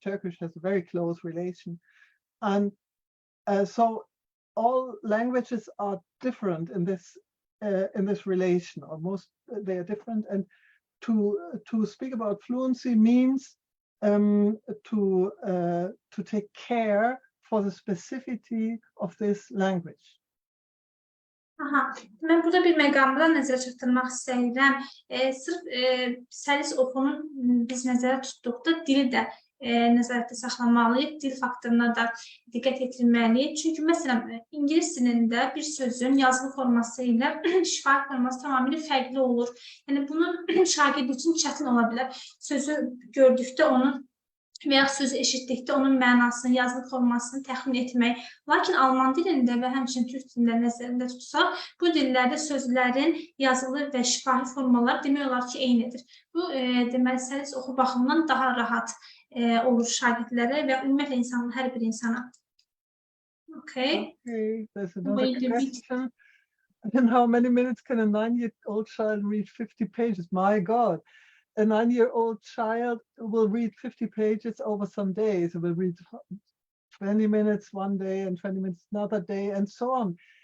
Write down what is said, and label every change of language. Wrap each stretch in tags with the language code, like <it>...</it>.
<en>Turkish has a very close relation. And so all languages are different in this relation, or most they are different. And to speak about fluency means to take care for the specificity of this language.</en> <az>Aha, mən burada bir məqamda nəzərə çatdırmaq istəyirəm. Sırf səlis oxunun biz nəzərə tutduqda dili də nəzarətdə saxlamalıyıq, dil faktoruna da diqqət etdirməliyik. Çünki məsələn, ingilis dilində bir sözün yazılı forması ilə şifahi forması tamamilə fərqli olur. Yəni, bunun şagird üçün çətin ola bilər. Sözü gördükdə onun və ya sözü eşitdikdə onun mənasını, yazılı formasını təxmin etmək. Lakin Alman dilində və həmçinin Türk dilində nəzərində tutsaq, bu dillərdə sözlərin yazılı və şifahi formalar demək olar ki, eynidir. Bu, deməli, səlis oxu baxımından daha rahat olur şagirdlərə və ümumiyyətlə insanın, hər bir insana.</az> <en>Okay, there's another question. And how many minutes can a 9-year-old child read 50 pages? My God. A 9-year-old child will read 50 pages over some days. It will read 20 minutes one day and 20 minutes another day, and so on.</en>